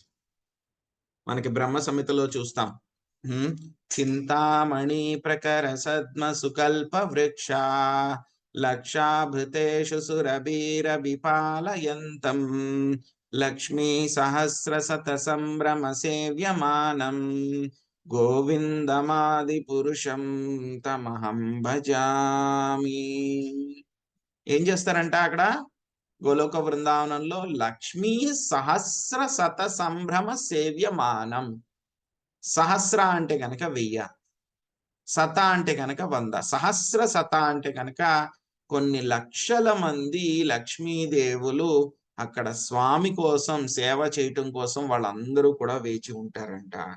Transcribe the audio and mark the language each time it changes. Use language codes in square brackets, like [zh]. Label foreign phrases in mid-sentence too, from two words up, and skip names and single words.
[te] మనకి బ్రహ్మ సంహితలో చూస్తాం, [sa] చింతామణి ప్రకర సద్మ సుకల్ప వృక్ష లక్షాభృతేషు సురభీర విపాలయంతం లక్ష్మీ సహస్ర శత సంభ్రమ సేవ్యమానం గోవిందమాది పురుషం తమహం భజామి. [te] ఏం చేస్తారంట అక్కడ గోలోక బృందావనంలో? [sa] లక్ష్మీ సహస్ర శత సంభ్రమ సేవ్యమానం. [te] సహస్ర అంటే కనుక 1000, శత అంటే కనుక 100, సహస్ర శత అంటే కనుక కొన్ని లక్షల మంది లక్ష్మీదేవులు అక్కడ స్వామి కోసం సేవ చేయటం కోసం వాళ్ళందరూ కూడా వేచి ఉంటారంట.